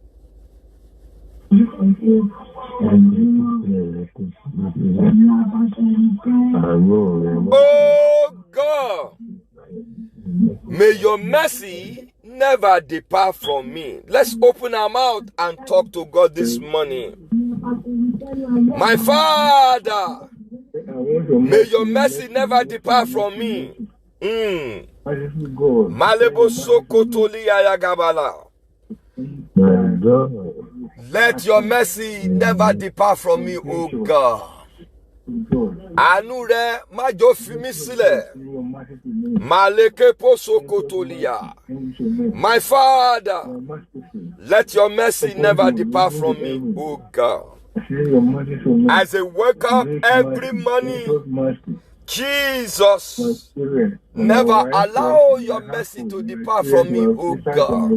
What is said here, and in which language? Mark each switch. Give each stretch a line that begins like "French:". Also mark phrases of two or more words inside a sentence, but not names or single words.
English: Oh God, may your mercy never depart from me. Let's open our mouth and talk to God this morning. My Father, may your mercy never depart from me. Malebo sokotoli ayagabala. Let your mercy never depart from me, O God.
Yoruba: Àánú rẹ má jò fi mí sílẹ̀. Maleke posokotolia.
English: My Father, let your mercy never depart from me, O God. As I wake up every morning, Jesus, never allow your mercy to depart from me, O God.